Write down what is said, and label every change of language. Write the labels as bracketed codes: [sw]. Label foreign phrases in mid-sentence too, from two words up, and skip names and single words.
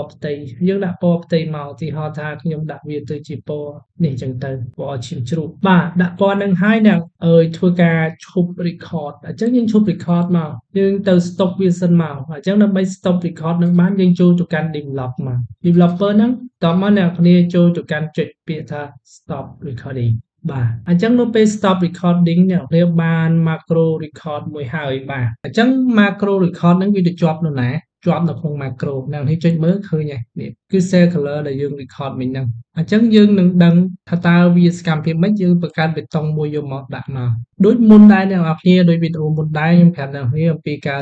[km] ផ្ទៃយើងដាក់ពណ៌ផ្ទៃមកឧទាហរណ៍ថាខ្ញុំដាក់វាទៅជាពណ៌នេះអញ្ចឹងទៅពណ៌ឈាមជ្រូកបាទ ដាក់ពណ៌នឹងហើយអ្នកធ្វើការឈប់ record អញ្ចឹងយើងឈប់ record មកយើងទៅ stop វាសិនមកអញ្ចឹងដើម្បី [en] stop record [km] នឹងបានយើងចូលទៅកាន់ develop មក developer ហ្នឹងតោះមកអ្នកគ្នាចូលទៅកាន់ចុចពាក្យថា [en] stop recording [km] បាទអញ្ចឹងនៅពេល [en] stop recording [km] អ្នកគ្នាបាន [en] macro record [km] មួយហើយបាទអញ្ចឹង [en] macro record [km] ហ្នឹងវាទៅជាប់នៅណាជាប់នៅក្នុង macro អ្នកនេះចុចមើលឃើញហើយនេះគឺ [en] cell color [km] ដែលយើង record មិញហ្នឹងអ អញ្ចឹងយើងនឹងដឹងថាតើវាសកម្មភាពម៉េចយើងបង្កើតបេតុងមួយយកមកដាក់មកដូចមុនដែរអ្នកនរគ្នាដូចវីដេអូមុនដែរខ្ញុំប្រាប់អ្នកនរគ្នាអំពីការ